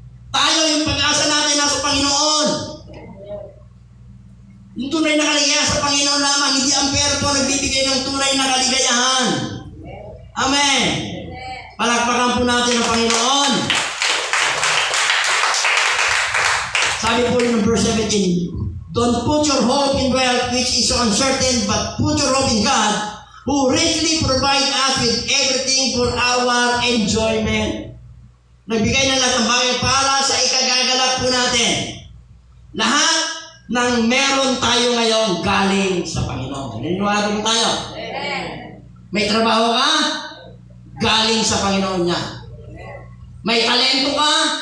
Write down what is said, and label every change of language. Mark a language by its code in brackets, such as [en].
[tl] Tayo, yung pag-asa natin nasa Panginoon. Yung tunay na kaligayahan sa Panginoon lamang, hindi ang pera po nagbibigay ng tunay na kaligayahan. Amen. Palakpakan po natin ang Panginoon. Sabi po rin ng [en] verse 17, don't put your hope in wealth which is so uncertain, but put your hope in God, who richly provide us with everything for our enjoyment. [tl] Nagbigay na lahat ng bagay para sa ikagagalak po natin. Lahat ng meron tayo ngayon galing sa Panginoon. Naniniwala po tayo? May trabaho ka? Galing sa Panginoon niya. May talento ka?